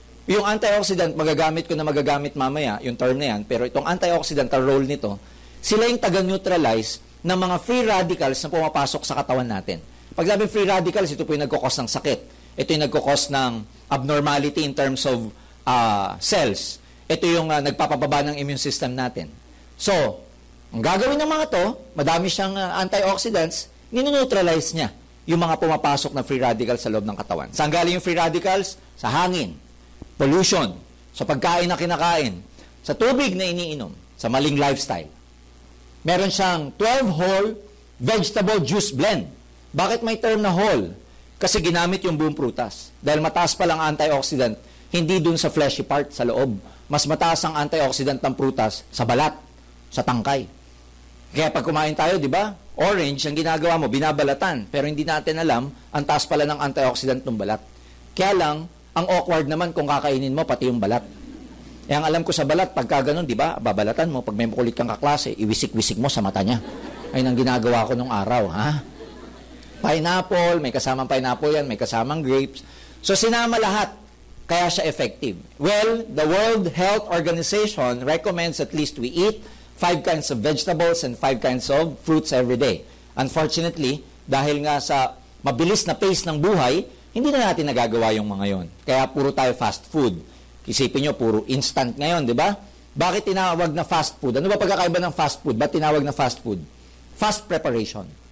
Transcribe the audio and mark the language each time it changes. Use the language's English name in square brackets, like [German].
[Filipino] Yung antioxidant, magagamit mamaya, yung term na yan, pero itong antioxidant, ang role nito, sila yung taga-neutralize ng mga free radicals na pumapasok sa katawan natin. Pag sabi free radicals, ito po yung nagkukos ng sakit. Ito yung nagkukos ng abnormality in terms of cells. Ito yung nagpapababa ng immune system natin. So, ang gagawin ng mga to, madami siyang antioxidants, nineutralize niya yung mga pumapasok na free radicals sa loob ng katawan. Saan galing yung free radicals? Sa hangin, pollution, sa pagkain na kinakain, sa tubig na iniinom, sa maling lifestyle. Meron siyang 12 whole vegetable juice blend. Bakit may term na whole? Kasi ginamit yung buong prutas. Dahil mataas pa lang antioxidant, hindi dun sa fleshy part, sa loob. Mas mataas ang antioxidant ng prutas sa balat, sa tangkay. Kaya pag kumain tayo, di ba? Orange, ang ginagawa mo, binabalatan. Pero hindi natin alam, ang taas pala ng antioxidant ng balat. Kaya lang, ang awkward naman kung kakainin mo, pati yung balat. Eh, ang alam ko sa balat, pagka ganun, di ba? Babalatan mo, pag may makulit kang kaklase, iwisik-wisik mo sa mata niya. Ayun ang ginagawa ko nung araw, ha? Pineapple, may kasamang pineapple yan, may kasamang grapes. So, sinama lahat. Kaya siya effective. [English] Well, the World Health Organization recommends at least we eat 5 kinds of vegetables and 5 kinds of fruits every day. [Filipino] Unfortunately, dahil nga sa mabilis na pace ng buhay, hindi na natin nagagawa yung mga yon. Kaya puro tayo fast food. Isipin nyo, puro instant ngayon, di ba? Bakit tinawag na fast food? Ano ba pagkakaiba ng fast food? Ba't tinawag na fast food? Fast preparation.